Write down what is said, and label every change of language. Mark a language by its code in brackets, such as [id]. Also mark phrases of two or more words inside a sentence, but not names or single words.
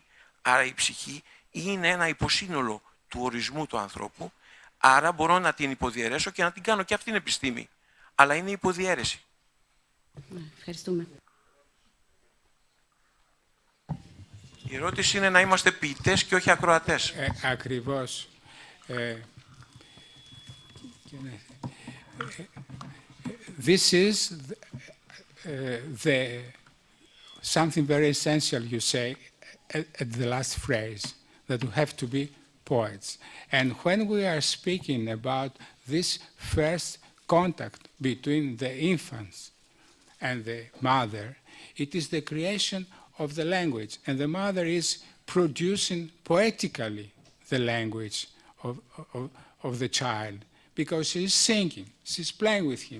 [el] Άρα η ψυχή είναι ένα υποσύνολο του ορισμού του ανθρώπου, άρα μπορώ να την υποδιαιρέσω και να την κάνω και αυτήν επιστήμη. Αλλά είναι υποδιαίρεση. Ευχαριστούμε. Η ερώτηση είναι να είμαστε ποιητές και όχι ακροατές. Ακριβώς. [en] This is something very essential you say at the last phrase, that we have to be poets. And when we are speaking about this first contact between the infants and the mother, it is the creation of the language, and the mother is producing poetically the language of the child, because she is singing, she's playing with him.